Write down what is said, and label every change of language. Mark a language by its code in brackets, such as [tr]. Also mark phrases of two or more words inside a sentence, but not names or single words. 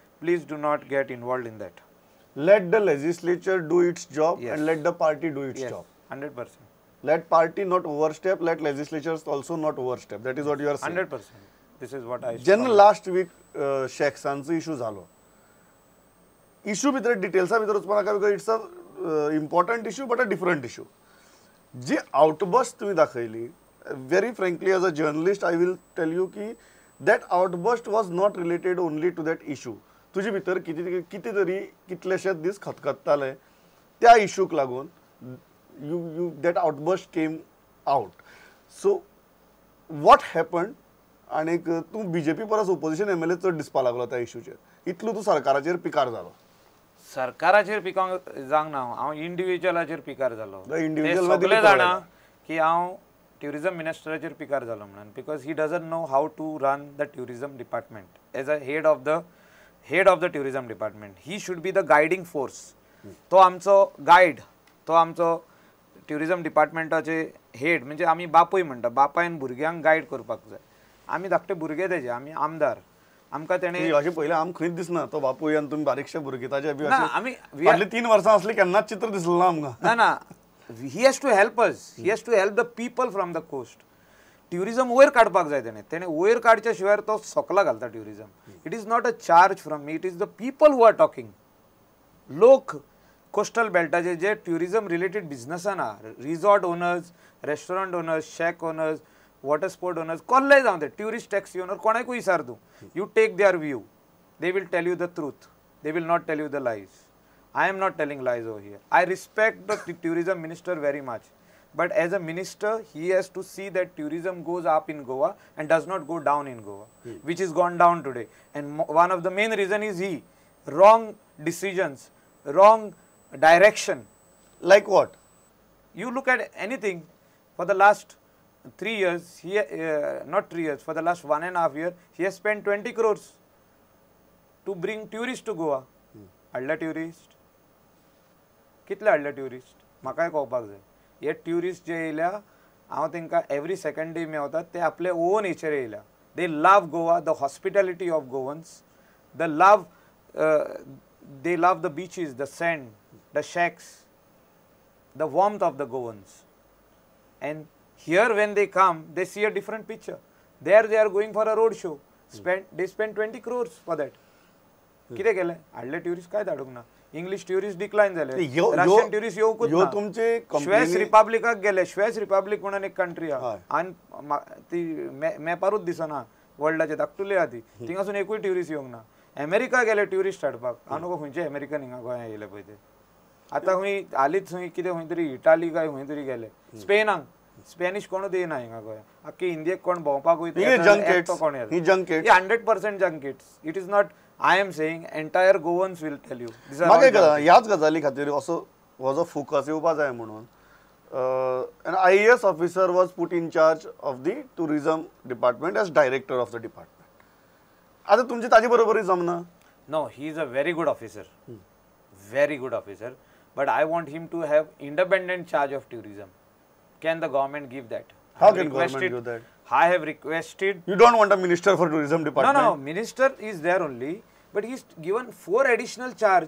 [en] Please do not get involved in that. Let the legislature do its job Yes. and let the party do its Yes, job. 100%. Let party not overstep, let legislatures also not overstep. That is what you are saying. 100%. This is what I [kok] जेन्ना [en] last week [kok] शेक्सांचो इशू जालो, इशू भितर डिटेल्सा भितर वचपा नाका [en] because it's a important issue but a different issue. जी आउटबस्ट [kok] तुम्ही दाखयली, [en] very frankly as a journalist I will tell you की that outburst was not related only to that issue. [kok] तुजे भितर कितें तरी कितलेशेच दीस खतखत्ताले त्या इशूक लागून [en] you that outburst came out. So what happened? [kok] आणि तू बीजेपी परस [en] opposition MLA [kok] चड दिसपा लागलो त्या इशूचेर, इतलो तू सरकाराचेर पिकार जालो. सरकाराचेर पिकांक जावंक ना, हांव इंडिव्हिज्युअलाचेर पिकार जालो. इंडिव्हिज्युअल सगळे जाणा की हांव ट्युरिझम मिनिस्टराचेर पिकार जालो म्हणून, [en] because he doesn't know how to run the tourism department as a head of the tourism department एज अ हेड ऑफ द ट्युरिझम डिपार्टमेंट. he should be the guiding force. [kok] तो आमचो गायड, तो आमचो ट्युरिझम डिपार्टमेंटाचे हेड, म्हणजे आमी बापूय म्हणटा, बापायन भुरग्यांक गायड करपाक जाय. आमी धाकटे भुरगे तेजे, आमी आमदार. आमकां तेणें अशें पयलें आम खंयच दिसना तो बापूय आनी तुमी बारीकशे भुरगे ताचे बी ना, आमी फाटली 3 वर्सां असली केन्नाच चित्र दिसलें ना आमकां. [en] ना he has to help us, he has to help the people from the coast. [kok] ट्युरिझम वयर काडपाक जाय तेणें वयर काडच्या शिवाय तो सोकला घालता ट्युरिझम. [en] it is not a charge from me, it is the people who are talking. [kok] लोक कोस्टल बेल्टाचे जे [en] tourism related [kok] बिझनसान आहा, [en] resort owners, restaurant owners, shack owners, water sport owners, [kok] कोल्लेय जावं ते, [en] tourist taxi owner, [kok] कोणाकूय विचार तूं, [en] you take their view, they will tell you the truth, they will not tell you the lies. I am not telling lies over here. I respect the tourism minister very much, but as a minister, he has to see that tourism goes up in Goa and does not go down in Goa, which is gone down today. And one of the main reason is wrong decisions, wrong direction. Like what? You look at anything for the last 3 years, not 3 years, for the last 1.5 years, he has spent 20 crores to bring tourists to Goa. [kok] हाडल्या ट्युरिस्ट, कितले हाडल्या ट्युरिस्ट म्हाकाय कळपाक जाय. हे ट्युरिस्ट जे येयल्या, हांव तांकां [en] every second day [kok] मेवतात, ते आपले ओन हेचेर येयल्या. [en] they love Goa, the hospitality of Goans, they love the beaches, the sand, the shacks, the warmth of the Goans. And here when they come, they see a different picture. There they are going for a road show. They spend 20 crores for that. [kok] कितें केलें? हाडले ट्युरिस्ट काय धाडूंक ना. [en] English tourist decline [kok] जाले, [en] Russian tourist [kok] येवंकूच ना. स्वेस रिपब्लिकाक गेले. स्वेस रिपब्लिक म्हणून एक कंट्री आहा आनी ती मॅपारूच दिसना, वर्ल्डाचे धाकटुली आहा ती. थिंगासून एकूय ट्युरिस्ट येवंक ना. अमेरिका गेले ट्युरिस्ट हाडपाक, हांव नको खंयचे अमेरिकन हिंगा गोंया येयले पळय ते. आतां खंय हालींच खंय कितें खंय तरी इटाली काय खंय तरी गेले. स्पेनाक स्पेनिश कोणूच येयना हिंगा गोंया. आख्खे इंडियेक कोण भोंवपाक वयता तो कोण येता. 100% जंकेट्स. [en] it is not, I am saying entire Goans will tell you. [kok] ह्याच गजाली खातीर असो हो जो फोकस येवपा जाय म्हणून [en] an IAS officer was put in charge of the tourism department as director of the department. [kok] आता तुमची ताजे बरोबरी जमना? [en] No, he is a very good officer. Very good officer. But I want him to have independent charge of tourism. Can the government give that? How can government give that? I have requested. You don't want a minister for tourism department? No, minister is there only, but he's given 4 additional charge.